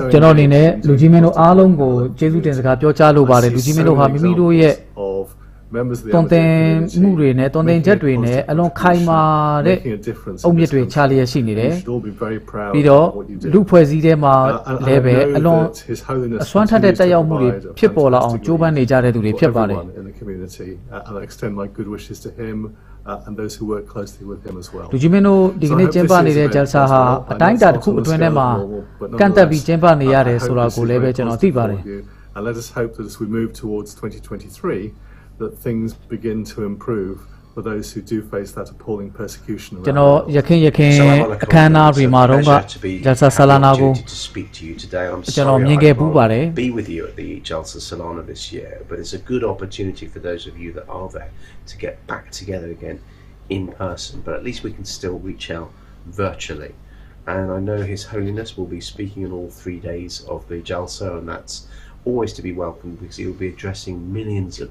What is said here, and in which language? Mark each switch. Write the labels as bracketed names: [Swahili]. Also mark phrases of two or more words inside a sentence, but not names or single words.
[Burmese] ကျွန်တော်အနေနဲ့လူကြီးမင်းတို့အားလုံးကိုကျေးဇူးတင်စကားပြောကြားလိုပါတယ်လူကြီးမင်းတို့ဟာမိမိတို့ရဲ့ [English] members of the [Burmese] တွန်တင်မှုတွေနဲ့တွန်တင်ချက်တွေနဲ့အလွန်ခိုင်မာတဲ့အုံမြစ်တွေချလျက်ရှိနေတယ်ပြီးတော့လူဖွဲ့စည်းထဲမှာလည်းပဲအလွန်အစွမ်းထက်တဲ့တက်ရောက်မှုတွေဖြစ်ပေါ်လာအောင်ကြိုးပမ်းနေကြတဲ့သူတွေဖြစ်ပါတယ် [English] in the community and I extend my good wishes to him and those who work closely with him as well [Burmese] လူကြီးမင်းတို့ဒီကနေ့ကျင်းပနေတဲ့ JALSA ဟာအတိုင်းအတာတစ်ခုအတွင်းထဲမှာကန့်သက်ပြီးကျင်းပနေရတယ်ဆိုတာကိုလည်းပဲကျွန်တော်သိပါတယ် [English] and let us hope that as we move towards 2023 that things begin to improve for those who do face that appalling persecution [Burmese] ကျွန်တော်ရခင်အခမ်းအနားတွေမှာတော့JALSA Salana ကိုကျွန်တော်မြင်ခဲ့ပူးပါတယ် [English] be with you at the JALSA Salana this year but it's a good opportunity for those of you that are there to get back together again in person but at least we can still reach out virtually and I know His Holiness will be speaking on all 3 days of the JALSA and that's always to be welcomed because he will be addressing millions of